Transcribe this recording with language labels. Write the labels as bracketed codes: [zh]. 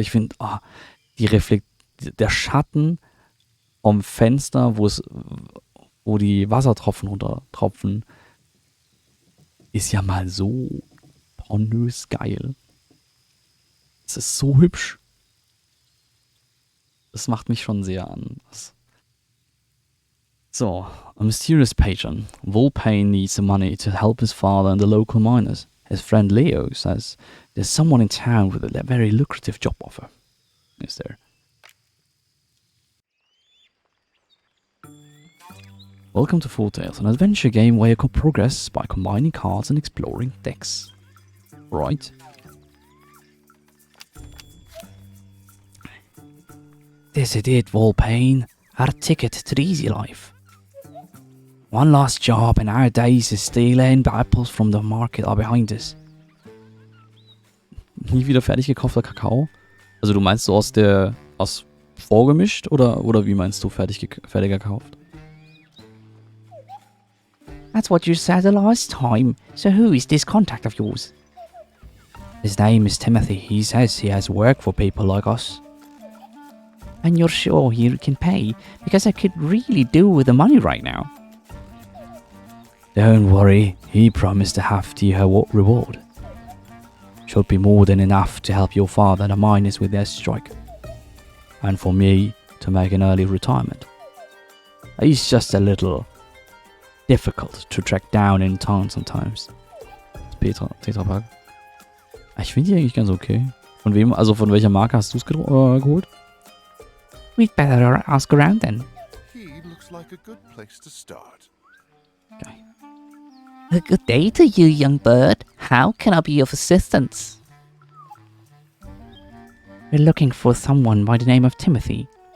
[de] Ich finde, der Schatten vom Fenster, wo die Wassertropfen runtertropfen, ist ja mal so pornös geil. Es ist so hübsch. Das macht mich schon sehr an. [en] So, a mysterious patron. Volpain needs the money to help his father and the local miners. His friend Leo says there's someone in town with a very lucrative job offer. Is there? Welcome to Foretales, an adventure game where you can progress by combining cards and exploring decks. Right? This is it, Volpain. Our ticket to the easy life. One last job and our days of stealing apples from the market are behind us. [de] Nie wieder fertig gekaufter Kakao? Also du meinst so aus vorgemischt oder wie meinst du fertig gekauft? [en] That's what you said the last time. So who is this contact of yours? His name is Timothy. He says he has work for people like us. And you're sure he can pay? Because I could really do with the money right now. Don't worry, he promised a hefty reward. Should be more than enough to help your father and the miners with their strike. And for me to make an early retirement. He's just a little difficult to track down in town sometimes. [de] Tetrapack. Ich finde die eigentlich ganz okay. Von wem, also von welcher Marke hast du es geholt? [en] We'd better ask around then. He looks like a good place to start. Okay. A good day to you, young bird. How can I be of assistance? We're looking for someone by the name of Timothy.